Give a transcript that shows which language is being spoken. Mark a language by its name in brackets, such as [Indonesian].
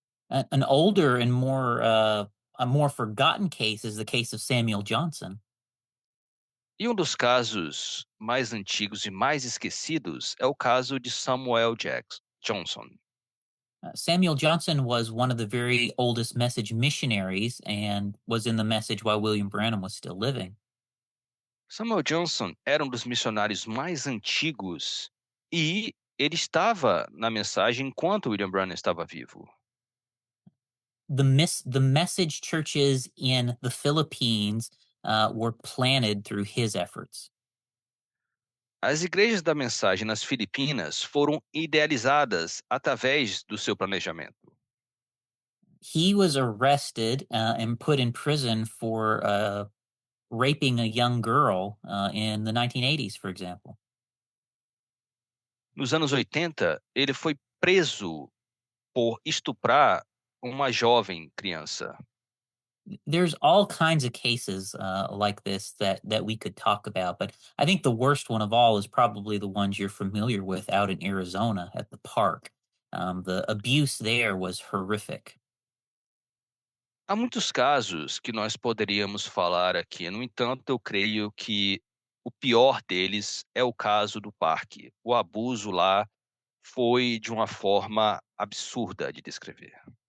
[English] An older and a more forgotten case is the case of Samuel Johnson. [Portuguese] E um dos casos mais antigos e mais esquecidos é o caso de Johnson. [English] Samuel Johnson was one of the very oldest message missionaries and was in the message while William Branham was still living. [Portuguese] Samuel Johnson era um dos missionários mais antigos e ele estava na mensagem enquanto William Branham estava vivo. [English] The message churches in the Philippines were planted through his efforts. [Portuguese] As igrejas da mensagem nas Filipinas foram idealizadas através do seu planejamento. [English] He was arrested and put in prison for raping a young girl in the 1980s, for example. [Portuguese] Nos anos 80, ele foi preso por estuprar uma jovem criança. [English] There's all kinds of cases like this that we could talk about, but I think the worst one of all is probably the ones you're familiar with out in Arizona at the park. The abuse there was horrific. [Portuguese] Há muitos casos que nós poderíamos falar aqui, no entanto, eu creio que o pior deles é o caso do parque. O abuso lá foi de uma forma absurda de descrever.